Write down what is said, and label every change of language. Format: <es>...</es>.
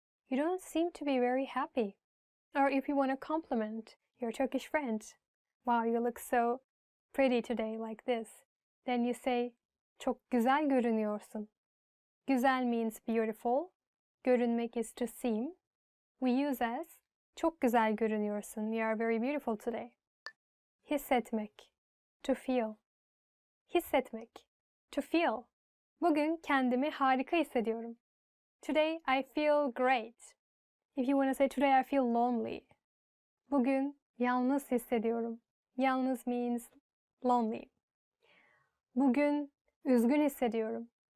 <en>You don't seem to be very happy. Or if you want to compliment your Turkish friend, wow, you look so pretty today like this. Then you say,</en> <tr>çok güzel görünüyorsun.</tr> <en>Güzel means beautiful. Görünmek is to seem. We use as,</en> <tr>çok güzel görünüyorsun.</tr> <en>You are very beautiful today. Hissetmek. To feel. Hissetmek. To feel.</en> <tr>Bugün kendimi harika hissediyorum.</tr> <en>Today I feel great. If you want to say today I feel lonely.</en> <tr>Bugün yalnız hissediyorum. Yalnız</tr> <en>means lonely.</en> <tr>Bugün üzgün hissediyorum.</tr>